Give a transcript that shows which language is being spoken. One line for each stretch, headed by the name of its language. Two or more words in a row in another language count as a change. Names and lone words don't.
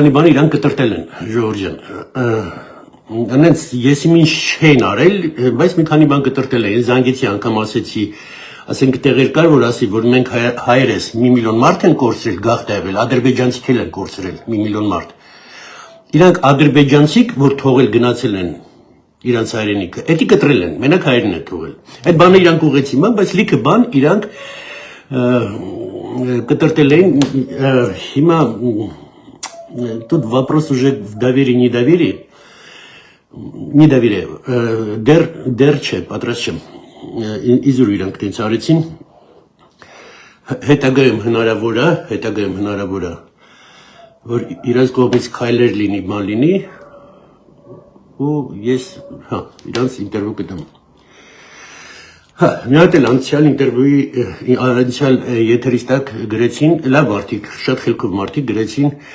Armenian: քանի բան իրանք կտրտել են, Ժողովուրդ ջան։ Անենց ես իմ ինչ չեն արել, բայց մի քանի բան կտրտել են, զանգեցի անգամ ասեցի, ասենք տեղեր կար, որ ասի, որ մենք հայերս 1 միլիոն մարդ են կորցրել, գաղթ եղել, ադրբեջանցիք են կորցրել 1 միլիոն մարդ։ Իրանք ադրբեջանցիք, որ թողել գնացել են իրանց հայրենիքը, էդի կտրել են, մենակ հայերն են թողել։ Այդ бանը իրանք ուղեցին, բայց լիքը բան իրանք կտրտել են, հիմա
Russian: тут вопрос уже в доверии, недоверие,
Armenian: դեռ չէ, պատրաստ չեմ, իզուր իրանք տենց արեցին, հետագայում հնարավոր է, որ իրանց կողմից քայլեր լինի, բան լինի, ու ես, հա, իրանց ինտերվյու կտամ։ Հա, մի հատ էլ անցյալ եթերից տակ գրեցին, լավ մարդիկ, շատ խելքով մարդիկ գրեցին,